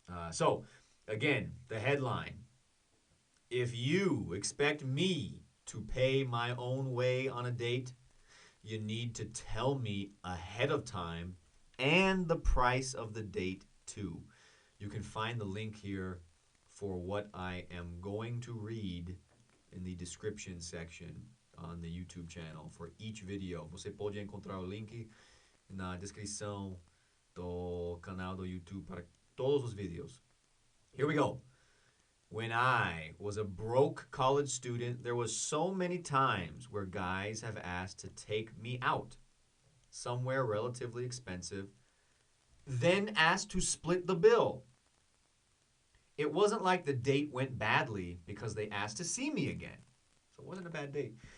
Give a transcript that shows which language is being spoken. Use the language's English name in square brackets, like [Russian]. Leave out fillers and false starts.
[English] So, again, the headline. If you expect me to pay my own way on a date, you need to tell me ahead of time and the price of the date too. You can find the link here for what I am going to read in the description section on the YouTube channel for each video. [Portuguese] Você pode encontrar o link na descrição do canal do YouTube para todos os vídeos. [English] Here we go. When I was a broke college student, there was so many times where guys have asked to take me out somewhere relatively expensive, then asked to split the bill. It wasn't like the date went badly because they asked to see me again. So it wasn't a bad date.